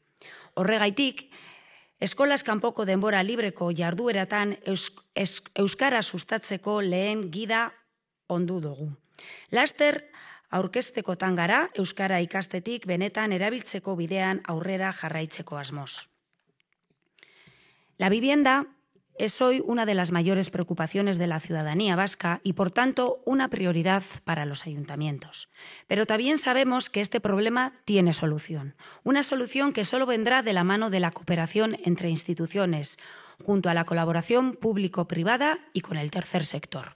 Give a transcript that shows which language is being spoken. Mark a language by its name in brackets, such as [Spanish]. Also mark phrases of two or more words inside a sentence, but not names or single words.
[Basque] Horregaitik, eskolaz kanpoko denbora libreko jardueratan euskara sustatzeko lehen gida ondu dugu. Laster, aurkeztekotan gara, euskara ikastetik benetan erabiltzeko bidean aurrera jarraitzeko asmoz. [Spanish] La vivienda es hoy una de las mayores preocupaciones de la ciudadanía vasca y, por tanto, una prioridad para los ayuntamientos. Pero también sabemos que este problema tiene solución. Una solución que solo vendrá de la mano de la cooperación entre instituciones, junto a la colaboración público-privada y con el tercer sector.